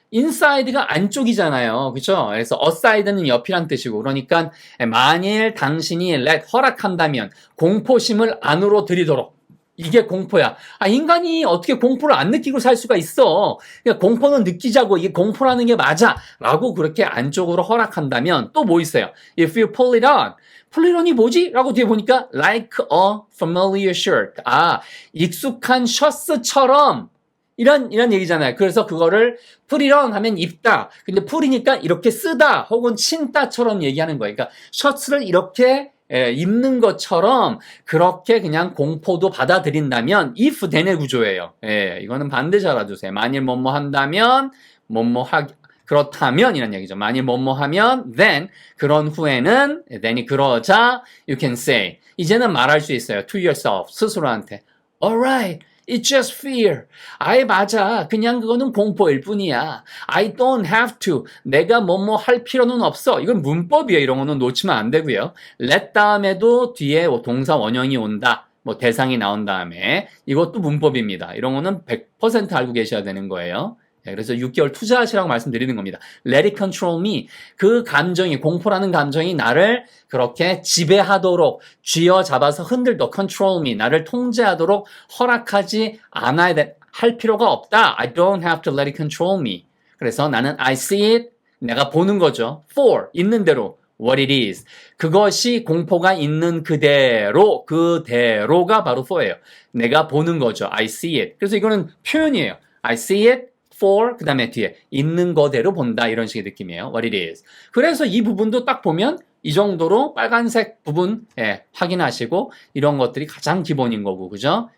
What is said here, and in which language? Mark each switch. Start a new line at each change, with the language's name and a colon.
Korean: inside가 안쪽이잖아요. 그렇죠? 그래서 aside는 옆이란 뜻이고 그러니까 만일 당신이 let 허락한다면 공포심을 안으로 들이도록 이게 공포야. 인간이 어떻게 공포를 안 느끼고 살 수가 있어. 그러니까 공포는 느끼자고 이게 공포라는 게 맞아. 라고 그렇게 안쪽으로 허락한다면 또 뭐 있어요?
English: If you pull it on.
Korean: pull it on이 뭐지? 라고 뒤에 보니까
English: like a familiar shirt.
Korean: 익숙한 셔츠처럼 이런 얘기잖아요. 그래서 그거를 put it on 하면 입다. 근데 풀이니까 이렇게 쓰다 혹은 친다처럼 얘기하는 거예요. 그러니까 셔츠를 이렇게 입는 것처럼 그렇게 그냥 공포도 받아들인다면 if then의 구조예요. 이거는 반드시 알아두세요. 만일 뭐뭐 한다면 그렇다면 이런 얘기죠. 만일 뭐뭐 하면 then 그런 후에는 then이 그러자
English: you can say
Korean: 이제는 말할 수 있어요.
English: to yourself
Korean: 스스로한테
English: alright. It's just fear.
Korean: 맞아. 그냥 그거는 공포일 뿐이야.
English: I don't have to.
Korean: 내가 뭐뭐 할 필요는 없어. 이건 문법이에요. 이런 거는 놓치면 안 되고요. let 다음에도 뒤에 동사 원형이 온다. 대상이 나온 다음에 이것도 문법입니다. 이런 거는 100% 알고 계셔야 되는 거예요. 그래서 6개월 투자하시라고 말씀드리는 겁니다.
English: Let it control me.
Korean: 그 감정이, 공포라는 감정이 나를 그렇게 지배하도록 쥐어잡아서 흔들도록
English: control me.
Korean: 나를 통제하도록 허락하지 않아야 할 필요가 없다.
English: I don't have to let it control me.
Korean: 그래서 나는
English: I see it.
Korean: 내가 보는 거죠. For. 있는 대로.
English: What it is.
Korean: 그것이 공포가 있는 그대로가 바로 for예요. 내가 보는 거죠.
English: I see it.
Korean: 그래서 이거는 표현이에요. I see it. for 그 다음에 뒤에 있는 거대로 본다 이런 식의 느낌이에요.
English: What it is.
Korean: 그래서 이 부분도 딱 보면 이 정도로 빨간색 부분 확인하시고 이런 것들이 가장 기본인 거고 그죠?